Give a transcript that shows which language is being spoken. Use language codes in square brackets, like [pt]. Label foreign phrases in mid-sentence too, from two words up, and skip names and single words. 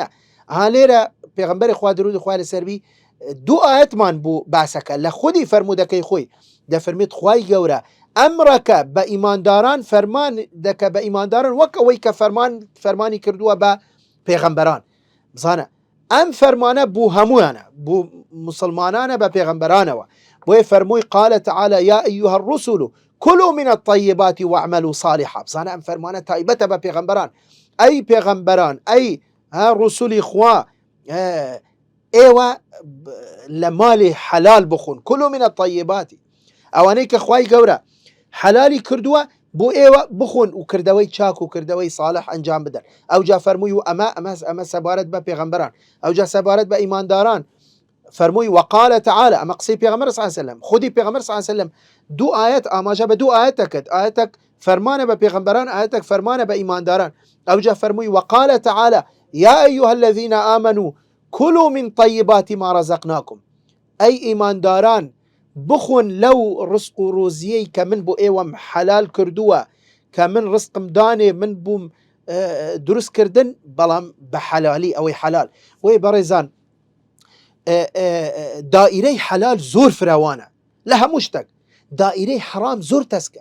[ckb] لێرە پێغەمبەری خوا درودی خوا لەسەروی دوو ئاەتمان بوو باسەکە لە خودی فەرمودەکەی خۆی، دەفەرمێت خوای گەورە ئەمڕەکە بە ئیمانداران فەرمان دەکە بە ئیمانداران وەک ئەوەی کە فەرمانی کردووە بە پێغەمبەران. بزانە ئەم فەرمانە بوو هەمویانە، بوو مسلمانانە بە پێغەمبەرانەوە. بۆیە فەرمووی [ar] قال تعالى يا أيها الرسل كلوا من الطيبات واعملوا صالحا. [ckb] بزانە ئەم فەرمانە تایبەتە بە پێغەمبەران، ئەی پێغەمبەران، ئەی ڕسولی خوا، ئێوە لە ماڵی حەلال بخۆن، [ar] كلوا من الطيبات، [ckb] ئەوانەی کە خوای گەورە حەلالی کردووە بۆ ئێوە بخۆن و کردەوەی چاک و کردەوەی صالح ئەنجام بدەن. ئەو جا فەرمووی و ئەمە سەبارەت بە پێغەمبەران، ئەو جا سەبارەت بە ئیمانداران فەرمووی [ar] وقال تعالى، [ckb] ئەمە قسەی پێغەمبەر [ar] صلی الله علیه وسلم، [ckb] خودی پێغەمبەر [ar] صلی الله علیه وسلم [ckb] دوو ئاەت ئاماژە بە دوو ئاەت دەکات، ئاەتێک فەرمانە بە پێغەمبەران، ئاەتێک فەرمانە بە ئیمانداران. ئەو جا فەرمووی [ar] وقال تعالى يا أيها الذين آمنوا كلوا من طيبات ما رزقناكم. [ckb] ئەی ئیمانداران بخۆن لەو ڕزق و ڕۆزیەی کە من بۆ ئێوەم حەلال کردووە، کە من ڕزقم دانێ، من بووم دروست کردن، بەڵام بە حەلالی، ئەوەی حەلال. وەی بەڕێزان دائیرەی حەلال زۆر فراوانە لە هەموو شتێک، دائیرەی حەرام زۆر تەسکە.